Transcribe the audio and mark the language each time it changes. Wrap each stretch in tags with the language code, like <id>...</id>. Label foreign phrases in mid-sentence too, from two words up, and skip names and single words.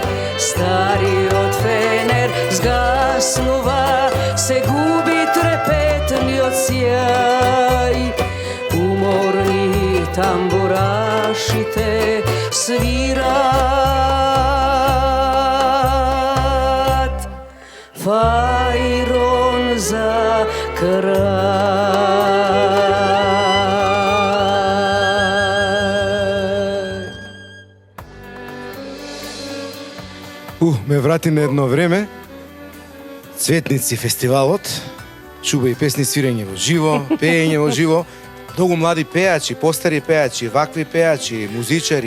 <mk>Стари од фенер згаснува, се губи трепетни од сјај. Уморни тамбурашите, свират фајрон за крај. Ме врати на едно време, Цветници фестивалот, чува и песни, свирење во живо, пеење во живо, многу млади пејачи, постари пејачи, вакви пејачи, музичари.</mk>